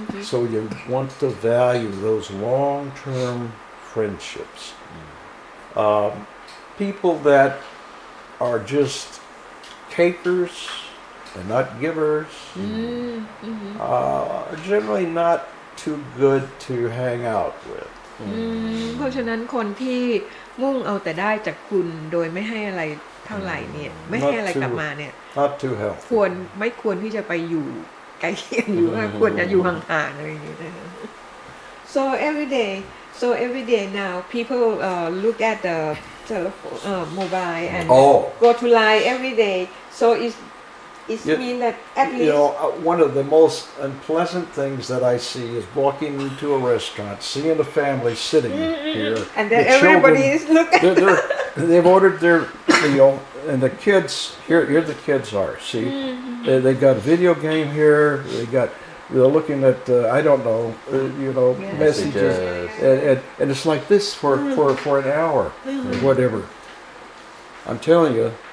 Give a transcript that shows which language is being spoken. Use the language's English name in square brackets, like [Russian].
[English] So you want to value those long-term friendships. People that are just takers and not givers are generally not too good to hang out with. [Thai] เพราะฉะนั้นคนที่มุ่งเอาแต่ได้จากคุณโดยไม่ให้อะไรเท่าไหร่เนี่ยไม่ให้อะไรกลับมาเนี่ย [English] Not too healthy. [Thai] ไม่ควรที่จะไปอยู่ใกล้เคียงอยู่ควรจะอยู่ห่างๆอะไรอย่างเงี้ยนะคะ [English] so every day now people look at the telephone mobile and go to line every day so it mean that at least one of the most unpleasant things that I see is walking into a restaurant, seeing a family sitting here, and then everybody is looking. They've ordered their meal, and the kids here the kids are. See, they've got a video game here. They're looking at I don't know, messages, and it's like this for an hour, or whatever. I'm telling you.